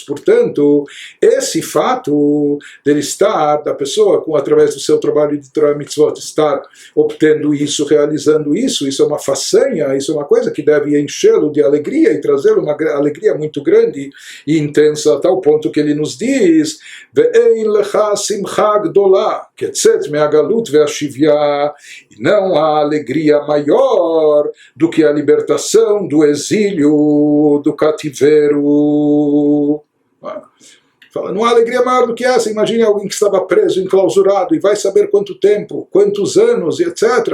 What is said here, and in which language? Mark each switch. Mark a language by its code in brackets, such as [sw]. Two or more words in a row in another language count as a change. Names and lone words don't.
[pt] Portanto, esse fato dele estar, da pessoa, através do seu trabalho de [he] תורה מצוות, [pt] estar obtendo isso, realizando isso, isso é uma façanha, isso é uma coisa que deve enchê-lo de alegria e trazer uma alegria muito grande e intensa, a tal ponto que ele nos diz: [he] ואין לך שמחה גדולה כצאת מהגלות והשביה, [pt] e não há alegria maior do que a libertação do exílio, do cativeiro. Fala, não há alegria maior do que essa. Imagine alguém que estava preso, enclausurado, e vai saber quanto tempo, quantos anos, etc.